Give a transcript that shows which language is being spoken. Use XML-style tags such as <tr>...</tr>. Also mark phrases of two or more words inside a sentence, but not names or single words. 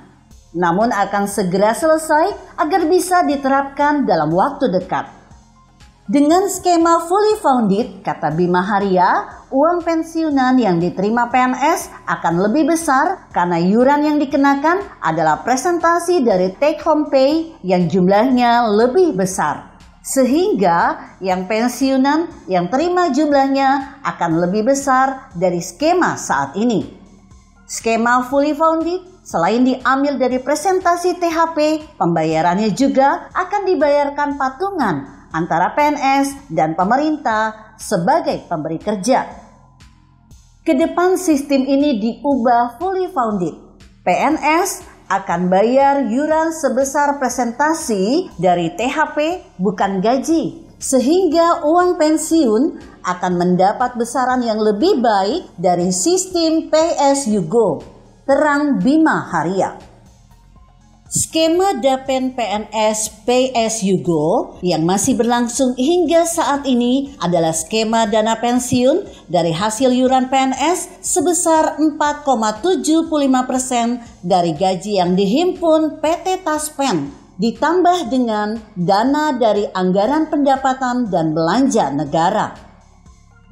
<id>Namun akan segera selesai agar bisa diterapkan dalam waktu dekat. Dengan skema</id> <en>fully funded,</en> <id>kata Bima Haria, uang pensiunan yang diterima PNS akan lebih besar karena yuran yang dikenakan adalah presentasi dari</id> <en>take home pay</en> <id>yang jumlahnya lebih besar. Sehingga yang pensiunan yang terima jumlahnya akan lebih besar dari skema saat ini. Skema</id> <en>fully funded</en> <id>selain diambil dari presentasi THP, pembayarannya juga akan dibayarkan patungan antara PNS dan pemerintah sebagai pemberi kerja. Kedepan sistem ini diubah</id> <en>fully funded.</en> <id>PNS akan bayar yuran sebesar presentasi dari THP bukan gaji, sehingga uang pensiun akan mendapat besaran yang lebih baik dari sistem</id> <en>Pay as you go,</en> <id>terang Bima Haria. Skema Dapen PNS</id> <en>Pay as you go</en> <id>yang masih berlangsung hingga saat ini adalah skema dana pensiun dari hasil yuran PNS sebesar 4,75% dari gaji yang dihimpun PT Taspen, ditambah dengan dana dari anggaran pendapatan dan belanja negara.</id>